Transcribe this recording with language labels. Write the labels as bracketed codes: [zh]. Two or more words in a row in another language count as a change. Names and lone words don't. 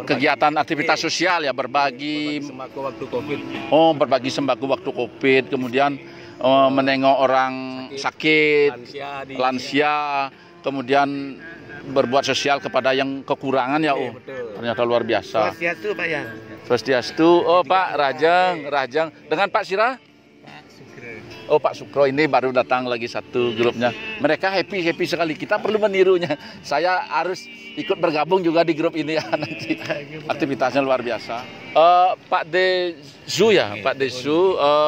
[id] kegiatan aktivitas sosial ya, berbagi Sembako waktu Covid. Oh, berbagi sembako waktu Covid, kemudian menengok orang sakit, lansia, kemudian berbuat sosial kepada yang kekurangan ya. Oh, ternyata luar biasa. Swastiastu Pak ya. Swastiastu. Oh, Pak Rajang dengan Pak Sira? Oh, Pak Sukro ini baru datang lagi satu grupnya. Mereka happy sekali. Kita perlu menirunya. Saya harus ikut bergabung juga di grup ini ya nanti. Aktivitasnya luar biasa. Pak Dezu ya, Pak Dezu.